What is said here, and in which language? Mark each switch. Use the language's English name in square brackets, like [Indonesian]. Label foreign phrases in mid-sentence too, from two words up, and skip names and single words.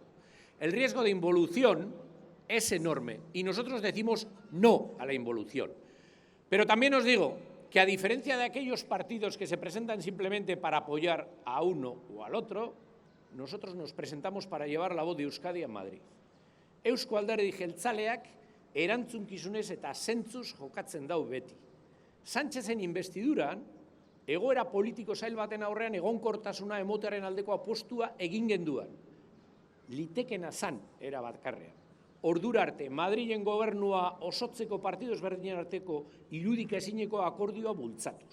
[Spanish] El riesgo de involución es enorme y nosotros decimos no a la involución. Pero también os digo que, a diferencia de aquellos partidos que se presentan simplemente para apoyar a uno o al otro, nosotros nos presentamos para llevar la voz de Euskadi a Madrid. [Basque] Eusko Alderdi Jeltzaleak erantzunkizunez eta zentzuz jokatzen dau beti. Sánchezen investiduran, egoera politiko zail baten aurrean egonkortasuna emotearen aldeko apostua egin genduan. Litekena zan era batkarrean. Ordura arte, Madrilen gobernua osotzeko partido ezberdinen arteko irudik ezineko akordioa bultzatuz.